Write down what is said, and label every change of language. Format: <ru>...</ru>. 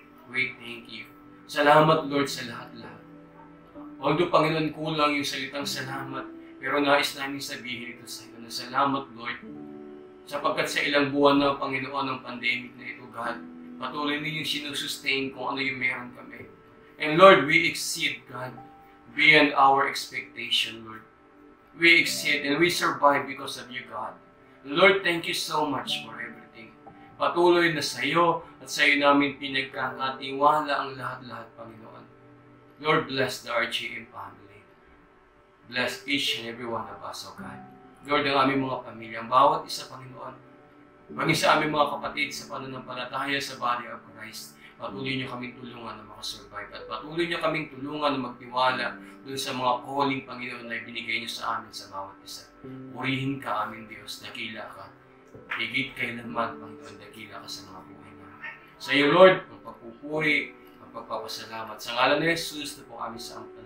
<en>We thank you.</en> <tl>Salamat, Lord, sa lahat-lahat. Although, Panginoon, kulang yung salitang salamat, pero nais namin sabihin ito sa iyo na salamat, Lord, sapagkat sa ilang buwan na, Panginoon, ng pandemic na ito, God, patuloy ninyong sinusustain kung ano yung meron kami.</tl> <en>And Lord, we exceed, God, beyond our expectation, Lord. We exceed and we survive because of you, God. Lord, thank you so much for everything.</en> <tl>Patuloy na sa iyo at sa iyo namin pinagkakatiwala ang lahat-lahat, Panginoon.</tl> <en>Lord, bless the RGM family. Bless each and every one of us, O God.</en> <tl>Lord, ang aming mga pamilya, ang bawat isa, Panginoon, maging sa aming mga kapatid sa pananampalataya sa body of Christ, patuloy niyo kaming tulungan na makasurvive at patuloy niyo kaming tulungan na magtiwala dun sa mga calling, Panginoon, na ibinigay niyo sa amin sa bawat isa. Purihin ka, aming Diyos, dakila ka. Higit kailanman, Panginoon, dakila ka sa mga buhay namin. Sa iyo, Lord, ang pagpupuri, ang pagpapasalamat. Sa ngalan ni Jesus na po kami sa</tl>